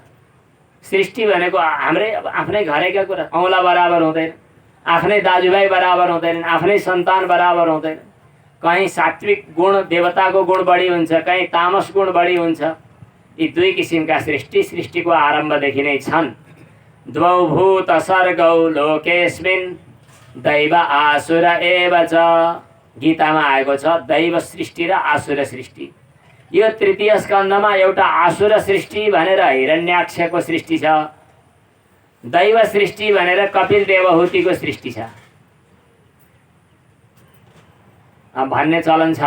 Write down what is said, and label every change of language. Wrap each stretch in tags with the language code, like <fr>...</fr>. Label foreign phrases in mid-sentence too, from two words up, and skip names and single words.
<ne>सृष्टि भनेको हाम्रै आफ्नै घरैका कुरा, औँला बराबर हुँदैन, आफ्नै दाजुभाइ बराबर हुँदैनन्, आफ्नै सन्तान बराबर हुँदैन। कहीँ सात्विक गुण देवताको गुण बढी हुन्छ, कहीँ तामस गुण बढी हुन्छ। यी 2 किसिमका सृष्टि सृष्टिको आरम्भदेखि नै छन्।</ne> <sa>द्वौ भूत सर्गौ लोकेस्मिन् दैव आसुर एव च।</sa> <ne>गीतामा आएको छ दैव सृष्टि र आसुर सृष्टि। यो तृतीय स्कन्धमा एउटा आसुर सृष्टि भनेर हिरण्याक्षको सृष्टि छ, दैव सृष्टि भनेर कपिल देवहूतिको सृष्टि छ भन्ने चलन छ।</ne>